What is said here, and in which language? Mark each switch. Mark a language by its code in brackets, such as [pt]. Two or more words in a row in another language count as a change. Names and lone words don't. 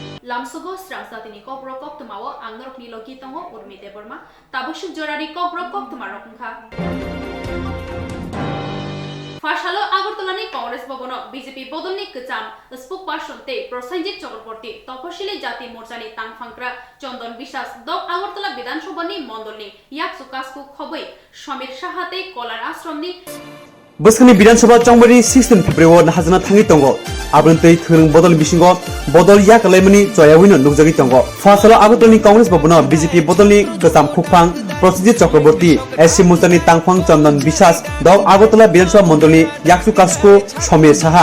[trp] Lamsugo Swrangchati ni Kokborok Koktwma o Angnorok ni logi tongo urmi deborma tabusuk jorari Kokborok Koktwma rokungkha Fashalo Agartalani Congress Bobono BJP Bodolni Kacham spokesperson te Swrangchati Chakraborty তপশিলি জাতি মোর্চানি তাংফাংক্রা চন্দন বিশ্বাস দক আগরতলা বিধানসভানি মন্ডলনি ইয়াকসু কাসকু খবই সমীর সাহাতে কলার আশ্রমনি Boskhani Bidansabha Chongmari 16 February na hazana thangi tongo abrantei thurung bodol bisingo bodol yak laimani choyawino nukjagi tongo fasalo agotoni Congress babuna BJP bodolni kasam khukphang Swrangchati Chakraborty SC Murtani tangphang Chandan Biswas dok Agartala Bidansabha Mondolni yaksu kasko Somir Saha